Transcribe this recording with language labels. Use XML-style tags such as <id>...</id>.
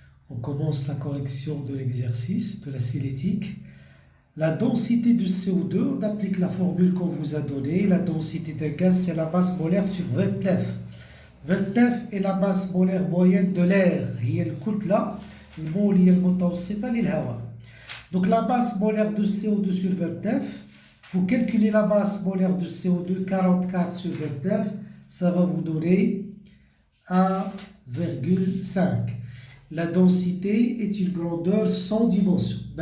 <fr>On commence la correction de l'exercice de la cinétique. La densité de CO2, on applique la formule qu'on vous a donnée. La densité d'un gaz, c'est la masse molaire sur 29. 29 est la masse molaire moyenne de l'air.</fr> <ar>هي الكتلة المولية المتوسطة للهواء.</ar> <fr>Donc la masse molaire de CO2 sur 29, il faut calculer la masse molaire de CO2, 44 sur 29, ça va vous donner 1,5. La densité est une grandeur sans dimension.</fr>